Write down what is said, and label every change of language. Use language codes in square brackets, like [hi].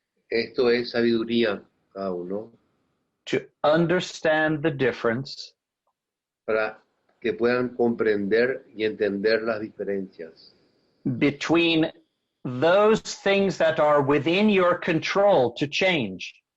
[es] Esto es sabiduría, cada uno, [en] To understand the difference [es] para que puedan comprender y entender las diferencias [en] between those things that are within your control to change